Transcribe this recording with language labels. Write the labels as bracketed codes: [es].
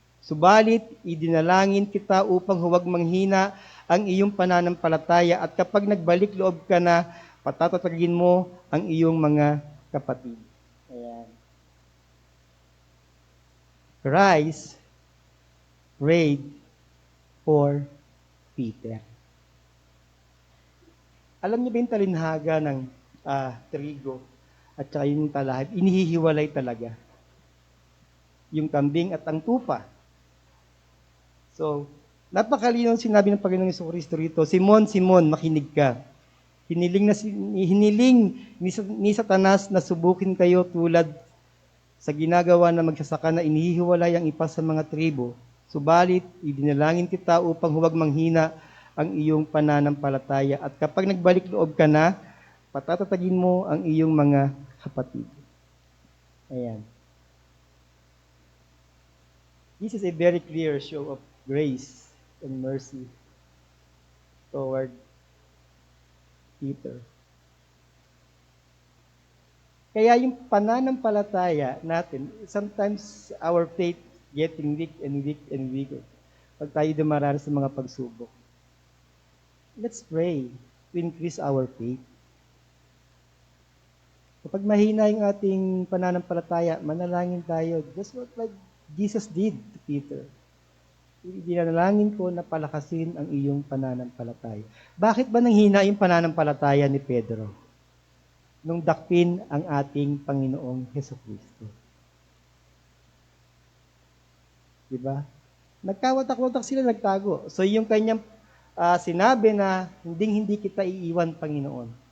[tl] Subalit, idinalangin kita upang huwag manghina ang iyong pananampalataya at kapag nagbalik loob ka na, patatatagin mo ang iyong mga kapatid. Ayan. [en] Christ prayed for Peter. [tl] Alam niyo ba yung talinhaga ng trigo at saka yung talahib? Inihihiwalay talaga. Yung kambing at ang tupa. So, napakalinaw sinabi ng Panginoong Jesucristo rito, Simon, Simon, makinig ka. Hiniling ni Satanas na subukin kayo tulad sa ginagawa na magsasaka na inihiwalay ang ipa sa mga tribo. Subalit, idinalangin kita upang huwag manghina ang iyong pananampalataya. At kapag nagbalik loob ka na, patatatagin mo ang iyong mga kapatid. Ayan. [en] This is a very clear show of grace and mercy toward Peter. [tl] Kaya yung pananampalataya natin, [en] sometimes our faith getting weak and weak and weaker. [tl] Pag tayo dumaranas sa mga pagsubok. [en] Let's pray to increase our faith. [tl] Kapag mahina yung ating pananampalataya, manalangin tayo. [en] Just what like Jesus did to Peter. [tl] Dinalangin ko na palakasin ang iyong pananampalataya. Bakit ba nanghina yung pananampalataya ni Pedro? Nung dakpin ang ating Panginoong Jesucristo. Diba? Nagkawatak-watak sila, nagtago. So yung kanyang sinabi na hindi kita iiwan, Panginoon.